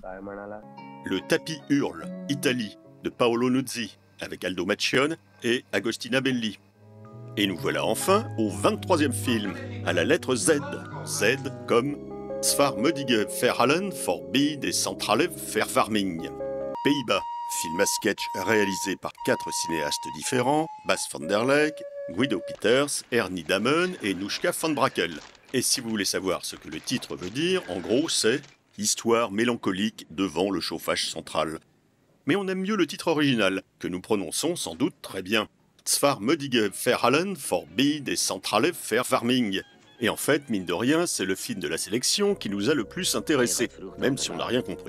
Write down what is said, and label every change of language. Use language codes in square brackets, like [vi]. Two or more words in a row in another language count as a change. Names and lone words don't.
[fr] Le tapis hurle, Italie, de Paolo Nuzzi, avec Aldo Macchione et Agostina Belli. Et nous voilà enfin au 23e film, à la lettre Z. Z comme Svarmödige Verhalen Forbi des Centrale Verwarming. Pays-Bas, film à sketch réalisé par 4 cinéastes différents, Bas van der Leek, Guido Peters, Ernie Damen et Noushka van Brakel. Et si vous voulez savoir ce que le titre veut dire, en gros c'est « Histoire mélancolique devant le chauffage central ». Mais on aime mieux le titre original, que nous prononçons sans doute très bien. Svarmödige Verhalen Forbi des Centrale Verwarming. Et en fait, mine de rien, c'est le film de la sélection qui nous a le plus intéressés, même si on n'a rien compris.